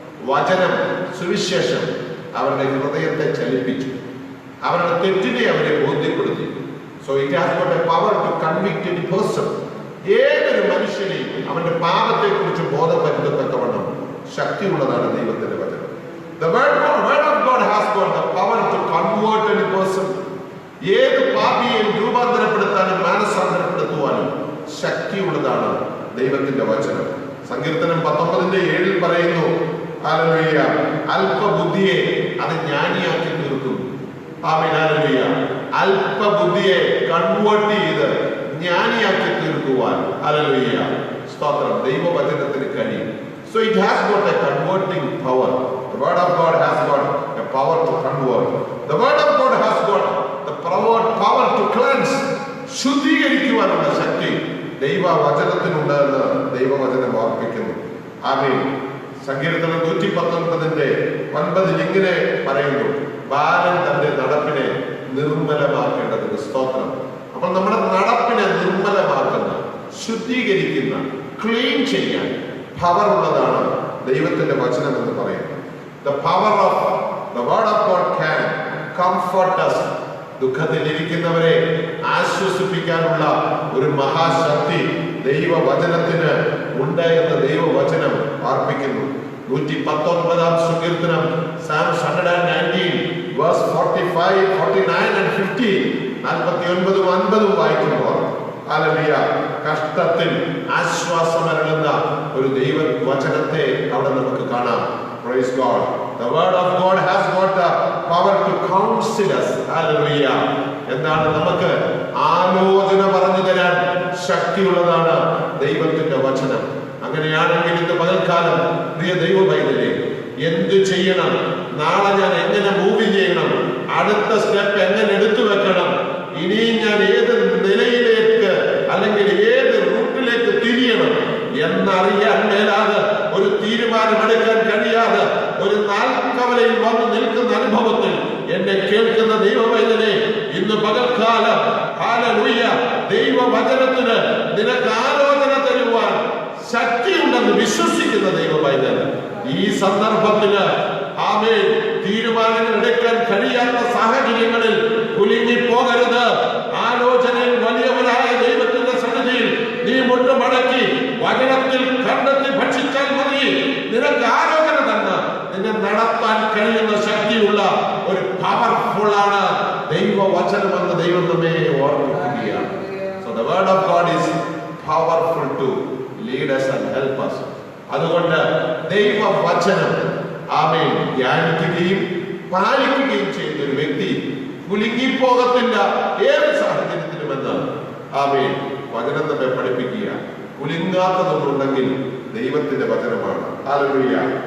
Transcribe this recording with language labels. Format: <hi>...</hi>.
<ml>വചനം, സുവിശേഷം അവരുടെ ഹൃദയത്തെ ചലിപ്പിച്ചു, അവരുടെ തെറ്റിനെ അവരെ ബോധ്യപ്പെടുത്തി.</ml> <en>So it has got a power to convict any person.</en> <ml>ഏതൊരു മനുഷ്യനെയും അവന്റെ പാപത്തെ കുറിച്ച് ബോധപ്പെടുത്തത്തക്കവണ്ണം ശക്തിയുള്ളതാണ് ദൈവത്തിന്റെ വചനം.</ml> <en>The word of God has got the power to convert any person.</en> <ml>ഏത് പാപിയെയും രൂപാന്തരപ്പെടുത്താനും മാനസാന്തരപ്പെടുത്തുവാനും ശക്തിയുള്ളതാണ് ദൈവത്തിന്റെ വചനം. സങ്കീർത്തനം 19:7 പറയുന്നു, ഹല്ലേലൂയ, അല്പബുദ്ധിയെ അത് ജ്ഞാനിയാക്കി തീർക്കും. ആമേൻ. ഹല്ലേലൂയ. അല്പബുദ്ധിയെ കൺവേർട്ട് ചെയ്ത് ജ്ഞാനിയാക്കി തീർക്കുവാൻ, ഹല്ലേലൂയ, സ്തോത്രം, ദൈവവചനത്തിന് കഴിയും.</ml> <en>So it has got a converting power. The word of God has got a power to convert. The word of God has got the power to cleanse.</en> <ml>ശുദ്ധീകരിക്കുവാനുള്ള ശക്തി ദൈവവചനത്തിനുണ്ട് എന്ന് ദൈവവചനം ഓർപ്പിക്കുന്നു. ആമേൻ. സങ്കീർത്തനം 119:9 ഇങ്ങനെ പറയുന്നു, ബാലൻ തന്റെ നടപ്പിനെ നിർമ്മലമാക്കേണ്ടതിന്. സ്തോത്രം. അപ്പോൾ നമ്മുടെ നടപ്പിനെ നിർമ്മലമാക്കുന്ന, ശുദ്ധീകരിക്കുന്ന, ക്ലീൻ ചെയ്യാൻ പവർ ഉള്ളതാണ് ദൈവത്തിന്റെ വചനം എന്ന് പറയുന്നത്.</ml> <en>The power of the word of God can comfort us.</en> <ml>ദുഃഖത്തിലിരിക്കുന്നവരെ ആശ്വസിപ്പിക്കാനുള്ള ഒരു മഹാശക്തി ദൈവവചനത്തിന് ഉണ്ട് എന്ന് ദൈവവചനം ഓർപ്പിക്കുന്നു. 119-ാം സങ്കീർത്തനം,</ml> <en>Psalms 119 verse 45, 49 and 50,</en> <ml>49-50 വായിക്കുമ്പോൾ, ഹല്ലേലൂയ, കഷ്ടത്തിൽ ആശ്വാസമരുളുന്ന ഒരു ദൈവവചനത്തെ അവിടെ നമുക്ക് കാണാം.</ml> <en>Praise God. The word of God has got the power to counsel us. Hallelujah.</en> <ml>എന്താണ്? നമുക്ക് ആലോചന പറഞ്ഞു തരാൻ ശക്തിയുള്ളതാണ് ദൈവത്തിന്റെ വചനം. അങ്ങനെയാണെങ്കിൽ ഇന്ന് പകൽക്കാലം പ്രിയ ദൈവ പൈതലേ, എന്ത് ചെയ്യണം, നാളെ ഞാൻ എങ്ങനെ മൂവ് ചെയ്യണം, അടുത്ത സ്റ്റെപ്പ് എങ്ങനെ എടുത്തു വെക്കണം, ഇനിയും ഞാൻ ഏത് നിലയിലേക്ക് അല്ലെങ്കിൽ ഏത് റൂട്ടിലേക്ക് തിരിയണം എന്നറിയാൻ മേലാതെ, ഒരു തീരുമാനമെടുക്കാൻ കഴിയാതെ ഒരു നാൽക്കവലയിൽ വന്ന് നിൽക്കുന്ന അനുഭവത്തിൽ എന്നെ കേൾക്കുന്ന ദൈവവൈദ്യനെ, ഇന്ന് പകൽക്കാലം ഹല്ലേലൂയ, ദൈവവചനത്തിന് നിനക്ക് ആലോചന തരുവാൻ ശക്തിയുണ്ടെന്ന് വിശ്വസിക്കുന്ന ദൈവവൈദ്യൻ ഈ സന്ദർഭത്തിന് ആമേൻ തീരുമാനങ്ങൾ എടുക്കാൻ കഴിയാത്ത സാഹചര്യങ്ങളിൽ കുലുങ്ങിപ്പോകരുത്. ആലോചനയിൽ വലിയവരായ ദൈവത്തിന്റെ സന്നിധിയിൽ നീ മുട്ടുമടക്കി വചനത്തിൽ കണ്ടെത്തി ഭക്ഷിച്ചാൽ മതി. നിനക്ക് ആലോചന തന്നെ നിന്നെ നടത്താൻ കഴിയുന്ന ശക്തിയുള്ള ഒരു പവർഫുൾ ആണ് ദൈവവചനമെന്ന് ദൈവം നമ്മെ ഓർമ്മിപ്പിക്കുകയാണ്.</ml> <en>So the word of God is powerful to lead us and help us.</en> <ml>അതുകൊണ്ട് ദൈവവചനം ആമേൻ ധ്യാനിക്കുകയും പാലിക്കുകയും ചെയ്യുന്ന ഒരു വ്യക്തി കുലുങ്ങിപ്പോകത്തില്ല ഏത് സാഹചര്യത്തിലുമെന്ന് ആമേൻ വചനം നമ്മെ പഠിപ്പിക്കുക. കുലുങ്ങാത്തതൊന്നുണ്ടെങ്കിൽ ദൈവത്തിന്റെ വചനമാണ്. ഹല്ലേലൂയ.</ml>